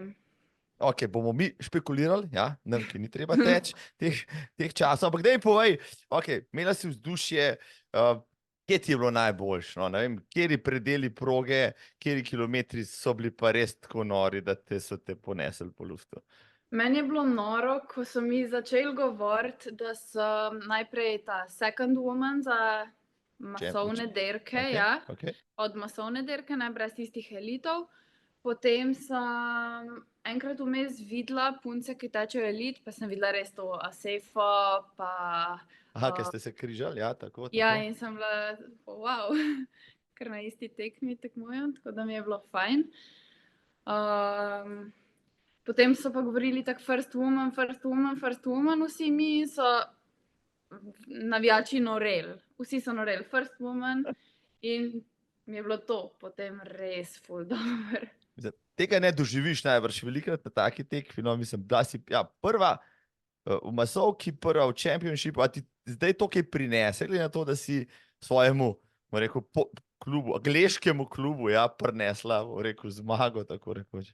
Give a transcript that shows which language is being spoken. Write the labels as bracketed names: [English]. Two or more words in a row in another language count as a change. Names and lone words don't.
[Slovenian] Ok, bomo mi špekulirali, ja, nam, ki ni treba teči teh časov, ampak daj povej, ok, imela si vzdušje, kje ti je bilo najboljše, no, ne vem, kateri predeli proge, kateri kilometri so bili pa res tako nori, da so te ponesli po luftu. Meni je bilo noro, ko so mi začeli govoriti, da sem najprej ta [English] second woman [Slovenian] za masovne dirke, Ok, ja, ok. od masovne dirke, ne brez tistih elitov. Potem sem enkrat vmes videla punce, ki tečejo elit, pa sem videla res to Assefa, pa Aha, ker ste se križali, ja, tako. ja, in sem bila, wow, ker na isti tekmi tekmujem, tako da mi je bilo fajn. Potem so pa govorili tako [English] first woman, [Slovenian] vsi mi so navijači noreli. Vsi so noreli, [English] first woman, [Slovenian] in mi je bilo to potem res ful dobro. Mislim, tega ne doživiš najbrž velikrat na taki tekmi, no, mislim, da si prva v masovki, prva v championshipu, a ti zdaj to kaj prinese, glede na to, da si svojemu, bom rekel, klubu, angleškemu klubu, ja, prinesla, bom rekel, zmago, tako rekoč.